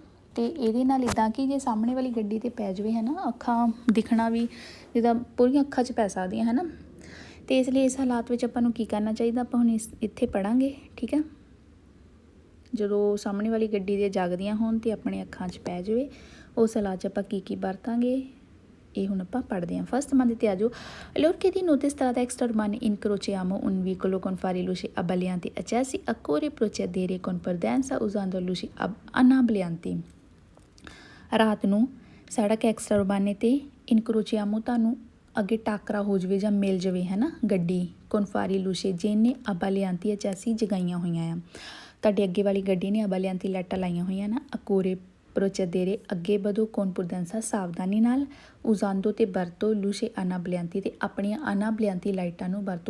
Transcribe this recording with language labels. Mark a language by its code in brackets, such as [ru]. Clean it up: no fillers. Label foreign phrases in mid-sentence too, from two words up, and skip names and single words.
[pa] ਅਤੇ ਇਹਦੇ ਨਾਲ ਇੱਦਾਂ ਕਿ ਜੇ ਸਾਹਮਣੇ ਵਾਲੀ ਗੱਡੀ 'ਤੇ ਪੈ ਜਾਵੇ ਹੈ ਨਾ, ਅੱਖਾਂ ਦਿਖਣਾ ਵੀ ਜਿੱਦਾਂ ਪੂਰੀਆਂ ਅੱਖਾਂ 'ਚ ਪੈ ਸਕਦੀਆਂ ਹੈ ਨਾ, ਅਤੇ ਇਸ ਲਈ ਇਸ ਹਾਲਾਤ ਵਿੱਚ ਆਪਾਂ ਨੂੰ ਕੀ ਕਰਨਾ ਚਾਹੀਦਾ, ਆਪਾਂ ਹੁਣ ਇੱਥੇ ਪੜ੍ਹਾਂਗੇ, ਠੀਕ ਆ। ਜਦੋਂ ਸਾਹਮਣੇ ਵਾਲੀ ਗੱਡੀ ਦੇ ਜਾਗਦੀਆਂ ਹੋਣ ਅਤੇ ਆਪਣੇ ਅੱਖਾਂ 'ਚ ਪੈ ਜਾਵੇ, ਉਸ ਹਾਲਾਤ 'ਚ ਆਪਾਂ ਕੀ ਵਰਤਾਂਗੇ, ਇਹ ਹੁਣ ਆਪਾਂ ਪੜ੍ਹਦੇ ਹਾਂ। ਫਸਟ ਮੰਨ 'ਤੇ ਆ ਜਾਓ [it] allora che di notte strada extraurbana incrociamo un veicolo con fari luci abbaglianti accesi occorre procedere con prudenza usando luci anabbaglianti। [pa] ਰਾਤ ਨੂੰ ਸੜਕ [it] extra urbane [pa] 'ਤੇ ਇਨਕਰੋਚਿਆਮੋ ਤੁਹਾਨੂੰ ਅੱਗੇ ਟਾਕਰਾ ਹੋ ਜਾਵੇ ਜਾਂ ਮਿਲ ਜਾਵੇ ਹੈ ਨਾ ਗੱਡੀ, [it] confari luce [pa] ਜਿਹਨੇ ਅਬਾਲਿਆਂਤੀ ਅਚੈਸੀ ਜਗਾਈਆਂ ਹੋਈਆਂ ਆ, ਤੁਹਾਡੇ ਅੱਗੇ ਵਾਲੀ ਗੱਡੀ ਨੇ ਅਬਾਲਿਆਂਤੀ ਲਾਈਟਾਂ ਲਾਈਆਂ ਹੋਈਆਂ ਨਾ, [it] occorre procedere [pa] ਅੱਗੇ ਵਧੋ, [it] con prudenza [pa] ਸਾਵਧਾਨੀ ਨਾਲ, ਉਜ਼ਾਂਦੋ ਤੇ ਵਰਤੋ [it] luci anabbaglianti [pa] ਤੇ ਆਪਣੀਆਂ ਅਨਾਬਲਿਆਂਤੀ ਲਾਈਟਾਂ ਨੂੰ ਵਰਤੋ।